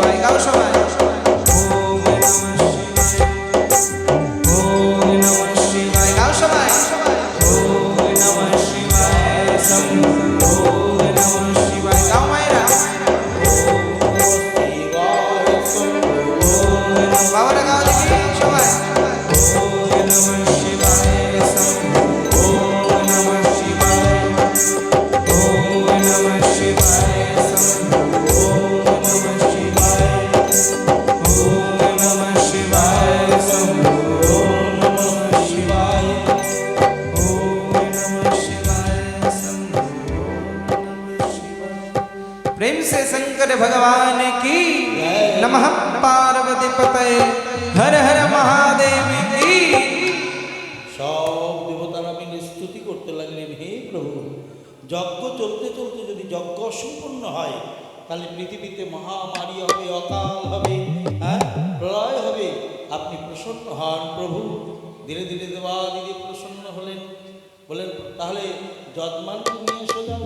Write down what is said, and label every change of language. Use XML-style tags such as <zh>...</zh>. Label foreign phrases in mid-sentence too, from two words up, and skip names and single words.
<bn>গাও সবাই</bn> <sa>ওম নমঃ শিবায় ওম নমঃ শিবায়</sa> <bn>গাও সবাই</bn> <sa>ওম নমঃ শিবায় শম্ভু ওম নমঃ শিবায়</sa> <bn>গাও মায়েরা বাবারা গাও দেখি সবাই</bn> <sa>ওম নমঃ শিবায় শম্ভু ওম নমঃ শিবায় ওম নমঃ শিবায় শম্ভু ওম নমঃ শিবায় ওম নমঃ শিবায় শম্ভু ওম নমঃ শিবায় ওম নমঃ শিবায় শম্ভু ওম নমঃ शिवाय।</sa> <hi>प्रेम से शंकर भगवान की नमः पार्वती पते हर हर महादेव की</hi> <bn>সব দেবতারা মিলে স্তুতি করতে লাগলেন, হে প্রভু, যজ্ঞ চলতে চলতে যদি যজ্ঞ অসম্পূর্ণ হয় তাহলে পৃথিবীতে মহামারী হবে, অকাল হবে, হ্যাঁ, প্রলয় হবে। আপনি প্রসন্ন হন প্রভু। ধীরে ধীরে দেবাদিদেব প্রসন্ন হলেন, বলেন তাহলে যজমানকে নিয়ে এসে যাও।</bn>